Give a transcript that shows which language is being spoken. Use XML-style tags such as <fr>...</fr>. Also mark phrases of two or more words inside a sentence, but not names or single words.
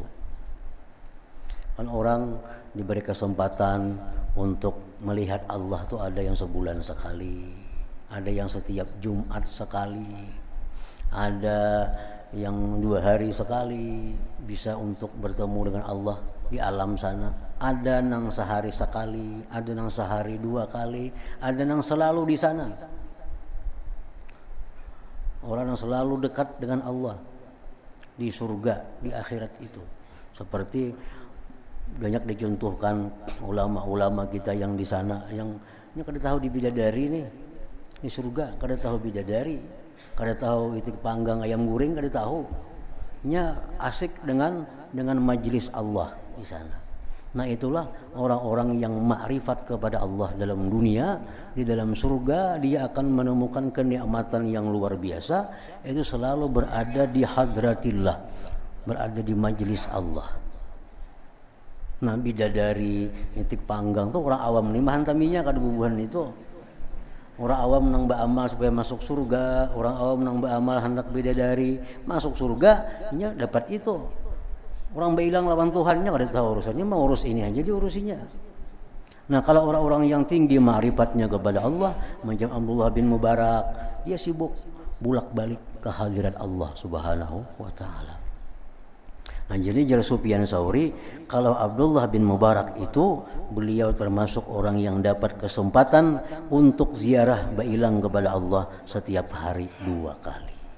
<id>Kan orang diberi kesempatan untuk melihat Allah tuh ada yang sebulan sekali, ada yang setiap Jumat sekali, ada yang 2 hari sekali bisa untuk bertemu dengan Allah di alam sana, ada nang sehari sekali, ada nang sehari 2 kali, ada nang selalu di sana. Orang yang selalu dekat dengan Allah di surga, di akhirat itu. Seperti banyak dicontohkan ulama-ulama kita yang di sana, yang kada tahu di bidadari nih di surga, kada tahu bidadari, kada tahu itik panggang ayam goreng, kada tahu. Nya asik dengan majelis Allah di sana. Nah itulah orang-orang yang makrifat kepada Allah dalam dunia. Di dalam surga dia akan menemukan kenikmatan yang luar biasa, itu selalu berada di hadratillah, berada di majelis Allah.</id> <bjn>Nah bidadari itik panggang tuh orang awam nih mahantaminya kada bubuhan itu.</bjn> <id>Orang awam nang beramal supaya masuk surga, orang awam nang beramal hendak bidadari masuk surga, nya dapat itu. Orang bilang lawan Tuhannya kada tahu urusannya, mau urus ini aja diurusinya. Nah kalau orang-orang yang tinggi ma'rifatnya kepada Allah, macam Abdullah bin Mubarak, dia sibuk bolak-balik ke hadirat Allah</id> <ar>Subhanahu wa taala.</ar> <id>Nah jadi jar Sufyan Tsauri, kalau Abdullah bin Mubarak itu beliau termasuk orang yang dapat kesempatan untuk ziarah bailang kepada Allah setiap hari 2 kali.</id>